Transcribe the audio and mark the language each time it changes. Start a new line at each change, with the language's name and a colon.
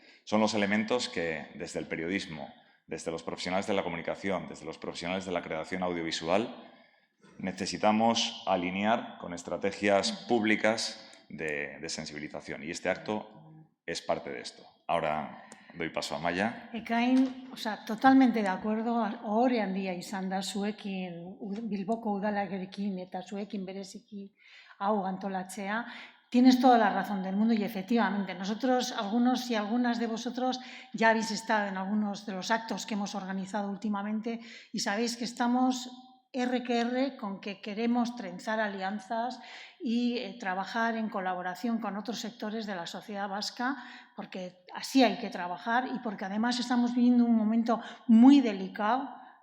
Spanish: Son los elementos que, desde el periodismo, desde los profesionales de la comunicación, desde los profesionales de la creación audiovisual, necesitamos alinear con estrategias públicas de sensibilización. Y este acto es parte de esto. Ahora doy paso a Maya.
Basque: Ekain,
Spanish: totalmente de acuerdo,
Basque: ohore handia izan da zuekin Bilboko udalarekin eta zuekin bereziki hau antolatzea.
Spanish: Tienes toda la razón del mundo y efectivamente nosotros, algunos y algunas de vosotros ya habéis estado en algunos de los actos que hemos organizado últimamente y sabéis que estamos R que R con que queremos trenzar alianzas y trabajar en colaboración con otros sectores de la sociedad vasca, porque así hay que trabajar y porque además estamos viviendo un momento muy delicado